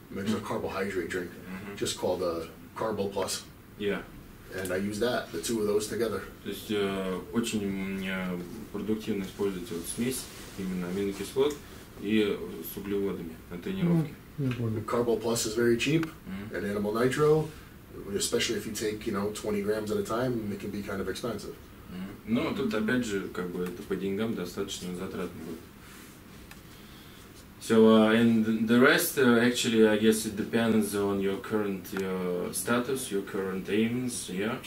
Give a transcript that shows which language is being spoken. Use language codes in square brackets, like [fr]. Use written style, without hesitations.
[en] Makes a carbohydrate drink, just called Carbo Plus. Yeah. And I use that, the two of those together. [ru] То есть очень продуктивно использовать вот смесь именно аминокислот и с углеводами на тренировке. [en] Carbo Plus is very cheap, and Animal Nitro, especially if you take 20 grams at a time, it can be kind of expensive. [ru] Но тут опять же как бы это по деньгам достаточно затратно будет. [en] So, and the rest, actually, I guess it depends on your current status, your current aims, yeah?